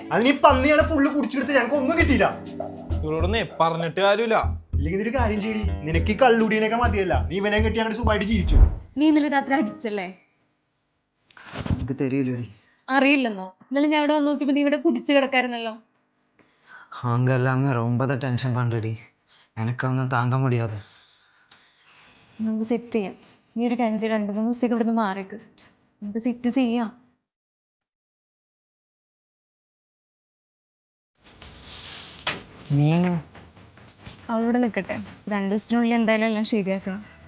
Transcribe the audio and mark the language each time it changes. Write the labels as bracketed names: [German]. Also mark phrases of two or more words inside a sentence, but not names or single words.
[Malayalam] അതിന് പന്നിയാണ് ഫുള്ള് കുടിച്ചെടുത്ത് ഞങ്ങൾക്ക് ഒന്നും കിട്ടിയില്ല. ഇവരോടൊന്നേ പറഞ്ഞിട്ട് കാര്യമില്ല. ഇല്ലെങ്കിൽ ഇതൊരു കാര്യം ചെയ്യടി, നിനക്ക് ഈ കള്ളുടിയനൊക്കെ മതിയല്ല, നീ ഇവനെ കെട്ടി അങ്ങനെ സുഖമായിട്ട് ജീവിച്ചു. നീ ഇന്നലെ രാത്രി അടിച്ചല്ലേ? എനിക്ക് തരില്ലേ? അറിയില്ലെന്നോ? ഇന്നലെ ഞാൻ ഇവിടെ വന്ന് നോക്കിയപ്പോ നീ ഇവിടെ കുടിച്ചു കിടക്കായിരുന്നല്ലോ. [Tamil] அவங்க எல்லாமே ரொம்ப தான் டென்ஷன் பண்ணுறடி. எனக்கு ஒன்றும் தாங்க முடியாது. [Malayalam] നമുക്ക് സെറ്റ് ചെയ്യാം. നീ ഒരു കാര്യം ചെയ്ത് 2-3 ദിവസത്തേക്ക് ഇവിടുന്ന് മാറിക്ക്. നമുക്ക് സെറ്റ് ചെയ്യാം. [Tamil] நீ [Malayalam] അവളിവിടെ നിൽക്കട്ടെ. 2 ദിവസത്തിനുള്ളിൽ എന്തായാലും എല്ലാം ശരിയാക്കണം.